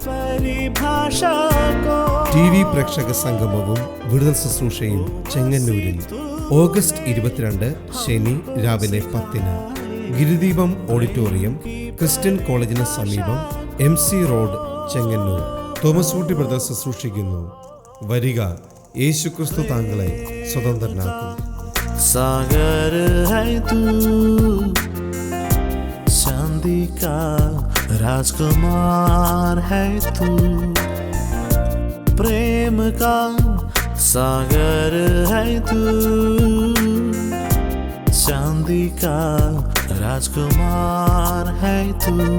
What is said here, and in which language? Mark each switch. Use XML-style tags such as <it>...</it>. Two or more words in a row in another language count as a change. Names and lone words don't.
<ml>TV പ്രേക്ഷക സംഗമവും വിടുതൽ ശുശ്രൂഷയും ചെങ്ങന്നൂരിൽ ഓഗസ്റ്റ് 22 ശനി രാവിലെ 10-ന്. ഗിരിദീപം ഓഡിറ്റോറിയം, ക്രിസ്ത്യൻ കോളേജിന് സമീപം, MC റോഡ്, ചെങ്ങന്നൂർ. തോമസ് കുട്ടി ബ്രദർ ശുശ്രൂഷിക്കുന്നു. വരിക, യേശുക്രിസ്തു താങ്കളെ സ്വതന്ത്രനാക്കും.</ml> <hi>सागर है तू, चांदी का राजकुमार है तू, प्रेम का सागर है तू, चांदी का राजकुमार है तू.</hi>